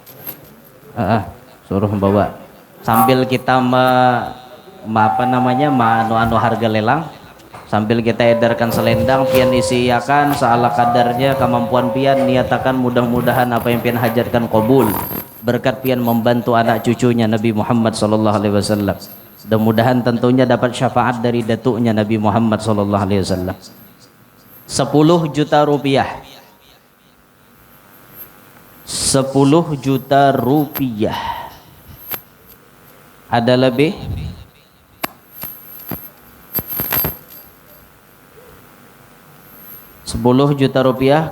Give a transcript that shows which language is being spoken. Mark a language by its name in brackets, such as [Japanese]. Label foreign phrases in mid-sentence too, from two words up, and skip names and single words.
[Banjar] Suruh membawa sambil kita anu harga lelang, sambil kita edarkan selendang pian isi iyakan saala kadarnya kemampuan pian niatakan mudah-mudahan apa yang pian hajatkan qabul berkat pian membantu anak cucunya Nabi Muhammad [Arabic] sallallahu alaihi wasallam. [Indonesian] Mudah-mudahan tentunya dapat syafaat dari datuknya Nabi Muhammad [Arabic] sallallahu alaihi wasallam. [Indonesian] 10 juta rupiah. 10 juta rupiah. Ada lebih? 10 juta rupiah.